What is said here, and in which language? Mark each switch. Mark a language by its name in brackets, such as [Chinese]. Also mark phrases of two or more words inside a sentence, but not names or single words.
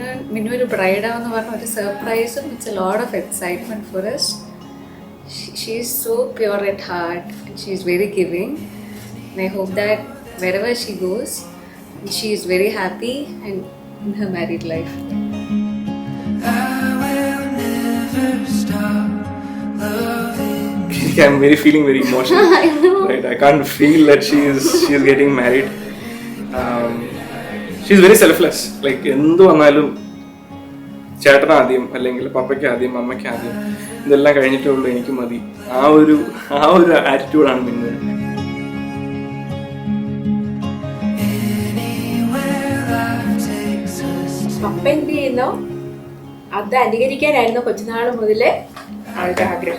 [Malayalam] മിന്നു ഒരു bride ആവുന്നു പറഞ്ഞ ഒരു surprise, [English] it's a lot of excitement for us. She is so pure at heart and she is very giving, and I hope that wherever she goes she is very happy and in her married life. I'm feeling very emotional. I know. Right, I can't feel that she is getting married. She's very selfless. [Malayalam] Like എന്ത് വന്നാലും ചേട്ടൻ ആദ്യം, അല്ലെങ്കിൽ പപ്പയ്ക്ക് ആദ്യം, അമ്മയ്ക്ക് ആദ്യം, ഇതെല്ലാം കഴിഞ്ഞിട്ടേ ഉള്ളൂ എനിക്ക് മതി. ആ ഒരു ആറ്റിറ്റ്യൂഡാണ് മിന്നു. പപ്പ എന്ത് ചെയ്യുന്നോ അത് അനുകരിക്കാനായിരുന്നു കൊച്ചുനാൾ മുതലേ ആളുടെ ആഗ്രഹം.